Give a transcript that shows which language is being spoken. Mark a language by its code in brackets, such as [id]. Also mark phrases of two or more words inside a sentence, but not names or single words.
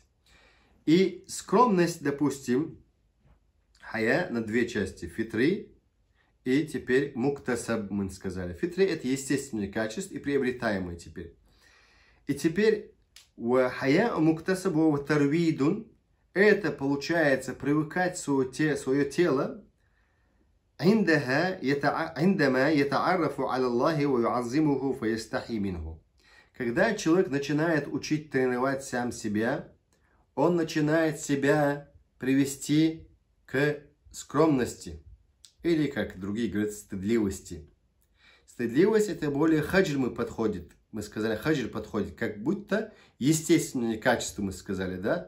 [ru] И скромность, допустим, хая на две части, фитри и теперь муктасаб, мы сказали. Фитри это естественное качество и приобретаемое теперь. И теперь [ar] حياء مكتسب ترويض, [ru] это получается привыкать свое тело, [ar] عندما يتعرف على الله ويعظمه فيستحي منه. [ru] Когда человек начинает учить тренировать сам себя, он начинает себя привести к скромности. Или, как другие говорят, стыдливости. Стыдливость это более хаджиль подходит. Мы сказали, хаджиль подходит, как будто естественное качество, мы сказали, да?